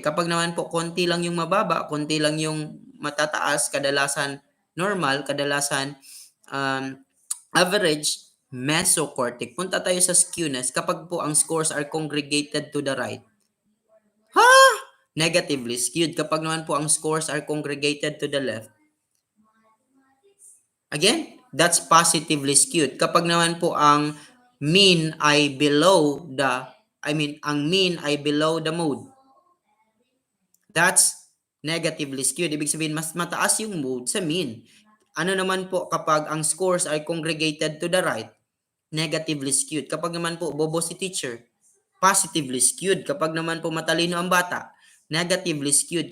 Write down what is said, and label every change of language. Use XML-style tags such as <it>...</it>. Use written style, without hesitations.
<tl>Kapag naman po konti lang yung mababa, konti lang yung matataas, kadalasan normal, kadalasan average, mesocortic. Punta tayo sa skewness. Kapag po ang</tl> <en>scores are congregated to the right. Ha? Negatively skewed.</en> <tl>Kapag naman po ang</tl> <en>scores are congregated to the left. Again, that's positively skewed.</en> <tl>Kapag naman po ang mean ay</tl> <en>below the</en> <tl>ang mean ay below the mode.</tl> <en>That's negatively skewed.</en> <tl>Ibig sabihin, mas mataas yung mode sa mean. Ano naman po kapag ang scores ay</tl> <en>congregated to the right? Negatively skewed.</en> <tl>Kapag naman po bobo si teacher,</tl> <en>positively skewed.</en> <tl>Kapag naman po matalino ang bata,</tl> <en>negatively skewed.</en>